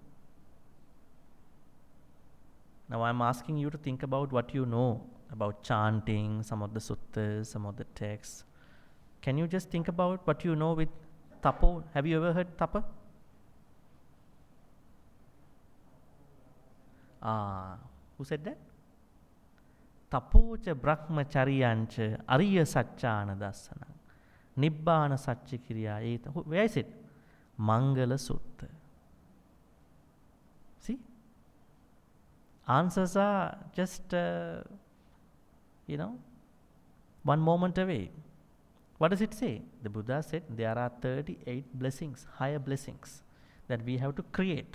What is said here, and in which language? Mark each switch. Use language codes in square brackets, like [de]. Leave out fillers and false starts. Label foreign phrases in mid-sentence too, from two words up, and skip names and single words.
[en] Now I'm asking you to think about what you know about chanting, some of the suttas, some of the texts. Can you just think about what you know with tapo? Have you ever heard tapa? Who said that? [pi] Tapocha brahmacharyancha ariya satchana dassana nibbana satcha kiriya eta. [en] Where is it? Mangala Sutta. See? Answers are just, one moment away. What does it say? The Buddha said there are 38 blessings, higher blessings, that we have to create.